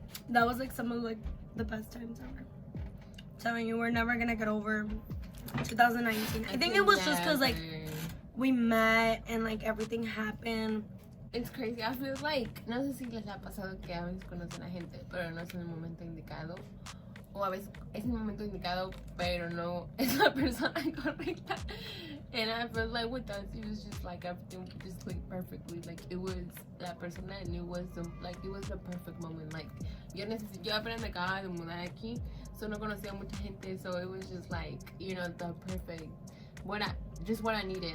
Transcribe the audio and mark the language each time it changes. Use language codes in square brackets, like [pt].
[en] That was like some of like the best times ever. I'm telling you, we're never gonna get over 2019. I think it was just because like we met and like everything happened. It's crazy. [es] I feel like, no sé si les ha pasado que a veces conocen a gente, pero no es en el momento indicado. O a veces es el momento indicado, pero no es la persona correcta. [en] And I feel like with us, it was just like everything just clicked perfectly. Like it was that person that I knew was like it was the perfect moment. Like yo apenas me acababa de mudar aquí, so no conocía mucha gente, so it was just like, you know, the perfect what I needed.